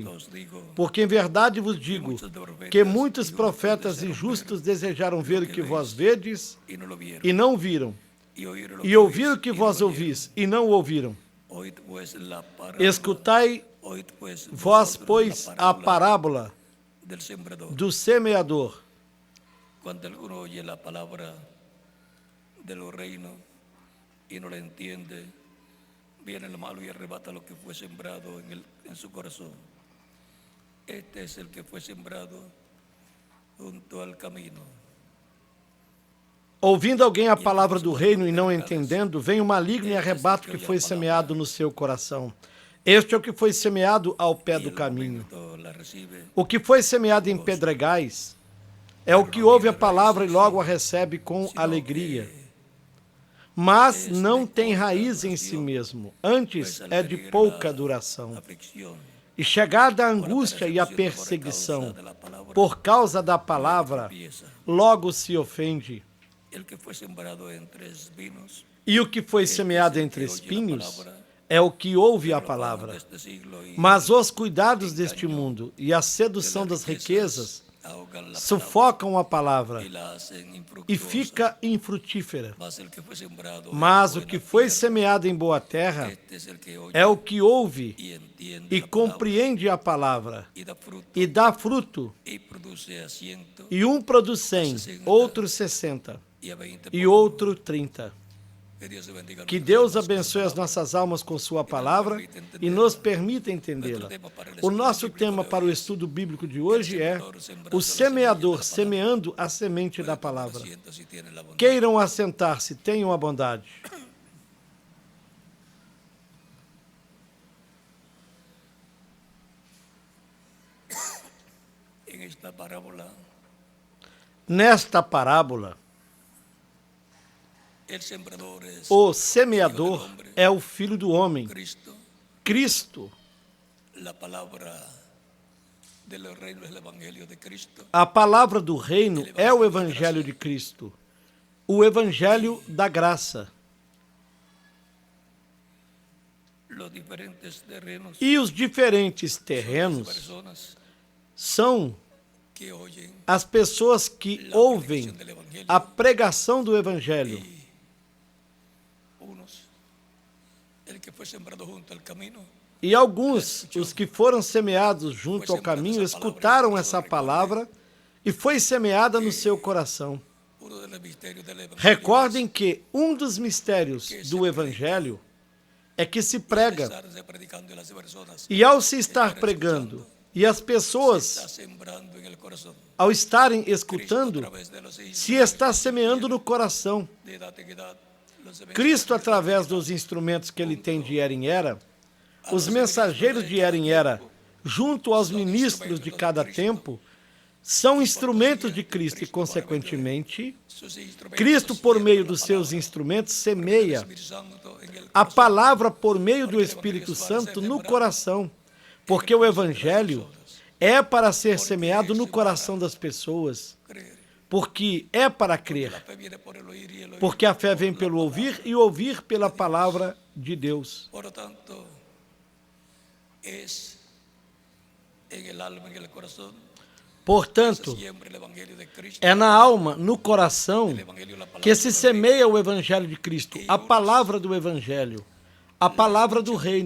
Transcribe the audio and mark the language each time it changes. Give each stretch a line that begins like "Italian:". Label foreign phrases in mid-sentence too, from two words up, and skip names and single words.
Portuguese: Porque em verdade vos digo que muitos profetas e justos desejaram ver o que vós vedes, e não viram, e ouvir o que vós ouvis, e não ouviram. Escutai vós, pois, a parábola do semeador.
Spanish: Cuando alguno oye la palabra de los reinos y no la entiende, viene el malo y arrebata lo que fue sembrado en su corazón. Este es el que fue sembrado junto al camino.
Portuguese: Ouvindo alguém a palavra do reino e não entendendo, vem o maligno e arrebata o que foi semeado no seu coração. Este é o que foi semeado ao pé do caminho.
Spanish: La recibe,
Portuguese: O que foi semeado em pedregais é o que ouve a palavra e logo a recebe com alegria. Mas não tem raiz em si mesmo, antes é de pouca duração.
Spanish: aflicción,
Portuguese: E chegada a angústia e a perseguição, por causa da palavra, logo se ofende.
Spanish: el que fue sembrado entre espinos,
Portuguese: E o que foi semeado entre espinhos é o que ouve a palavra.
Spanish: este siglo y
Portuguese: Mas os cuidados deste mundo e a sedução das riquezas
Spanish: ahogan la
Portuguese: sufocam a palavra
Spanish: y la hacen
Portuguese: e
Spanish: infructuosa.
Portuguese: fica infrutífera.
Spanish: Mas el que fue sembrado
Portuguese: Mas
Spanish: en
Portuguese: o que
Spanish: buena
Portuguese: foi
Spanish: tierra,
Portuguese: semeado em boa terra
Spanish: este es el que oye
Portuguese: é o que ouve
Spanish: y entiende
Portuguese: e
Spanish: la palabra
Portuguese: compreende a palavra,
Spanish: y da fruto
Portuguese: e dá fruto,
Spanish: y produce a 100
Portuguese: e um produz 100, outro 60
Spanish: y a 20
Portuguese: e outro 30.
Spanish: Que Dios bendiga
Portuguese: Que
Spanish: nuestras
Portuguese: Deus
Spanish: almas con
Portuguese: abençoe
Spanish: su
Portuguese: as
Spanish: palabra.
Portuguese: nossas almas com sua palavra e nos permita entendê-la. O nosso tema para o estudo bíblico de hoje é o semeador semeando a semente da palavra.
Spanish: Sienta si tiene la bondad.
Portuguese: Queiram assentar-se, tenham a bondade.
Spanish: En esta parábola
Portuguese: Nesta parábola,
Spanish: El sembrador es
Portuguese: O semeador é o Filho do Homem,
Spanish: Cristo.
Portuguese: Cristo.
Spanish: La palabra del reino es el evangelio de Cristo.
Portuguese: A palavra do reino é o Evangelho de Cristo, o Evangelho da graça.
Spanish: Los diferentes terrenos
Portuguese: E os diferentes
Spanish: son las
Portuguese: terrenos
Spanish: personas
Portuguese: são
Spanish: que oyen
Portuguese: as pessoas que ouvem
Spanish: del evangelio.
Portuguese: a pregação do Evangelho.
Spanish: Unos, el que fue sembrado junto al camino,
Portuguese: E alguns, os que foram semeados junto ao caminho, escutaram essa palavra e foi semeada no seu coração.
Spanish: uno de los misterios del evangelio
Portuguese: Recordem que um dos mistérios do Evangelho é que se prega,
Spanish: estarse predicando y las personas
Portuguese: e ao se estar pregando, e as pessoas,
Spanish: está sembrando en el corazón.
Portuguese: ao estarem
Spanish: Cristo, a
Portuguese: escutando,
Spanish: través de los
Portuguese: se está semeando no coração.
Spanish: de edad en edad, los
Portuguese: Cristo, através dos instrumentos que ele tem de era em era, os mensageiros de era em era, junto aos ministros de cada tempo, são instrumentos de Cristo e, consequentemente,
Spanish: sus instrumentos
Portuguese: Cristo, por meio dos
Spanish: la
Portuguese: seus
Spanish: palabra,
Portuguese: instrumentos, semeia
Spanish: Espíritu Santo en el
Portuguese: a
Spanish: corazón.
Portuguese: palavra por meio do Espírito Santo no coração, porque o Evangelho é para ser semeado no coração das pessoas,
Spanish: Creer.
Portuguese: porque é para crer,
Spanish: La fe viene por el oír y el oír.
Portuguese: porque a fé vem pelo ouvir e ouvir pela palavra de Deus.
Spanish: Por lo tanto, es en el alma, en el corazón,
Portuguese: Portanto,
Spanish: siempre el evangelio de Cristo,
Portuguese: é na alma, no coração,
Spanish: el evangelio, la palabra
Portuguese: que se
Spanish: del
Portuguese: semeia o Evangelho de Cristo, a palavra do Evangelho, a palavra do reino.